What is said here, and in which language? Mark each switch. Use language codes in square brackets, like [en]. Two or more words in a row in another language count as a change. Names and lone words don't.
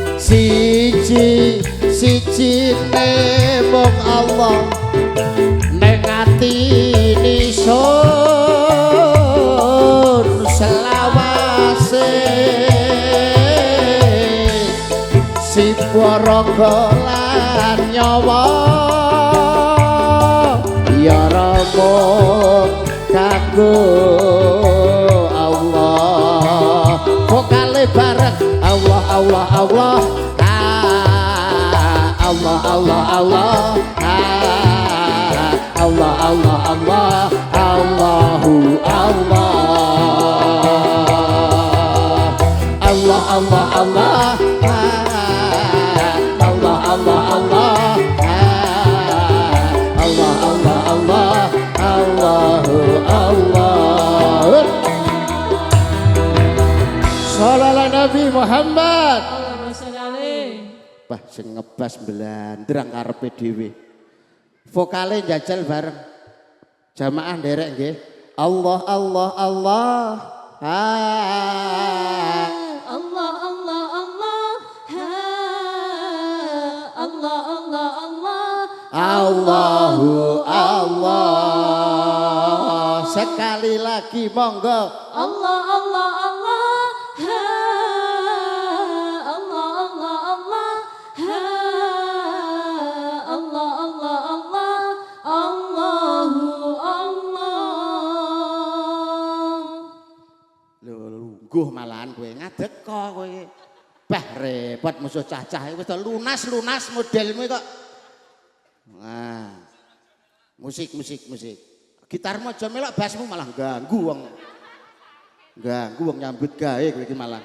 [jv] siji-sijine mung Allah ning atine sun selawase si paraga lan nyawa ya ramung kanggo Allah vokale bareng Allah Allah Allah Allah Allah Allah Allah Allah Allah Allahu Allah Allah Allah Allah Allah Allah Allah Allah Allah Allah Allahu Allah Sallallahu Nabi Muhammad. Wah, sing ngebas blandrang karepe dhewe. Vokale njajal bareng. Jamaah nderek nggih. Allah Allah Allah. Allah Allah Allah. Allah Allah Allah. Allahu Allah. [id] Sekali lagi monggo. [jv] Allah Allah Allah. Allah Allah Allah. Allah Allah Allah. Allahu Allah. Lho lungguh malahan kowe ngadeg kok kowe. Bah repot musuh cacah wis lunas modelmu kok. Nah. Musik. Gitarmu aja melok basmu malah ganggu wong. Ganggu wong nyambut gawe kowe iki malah.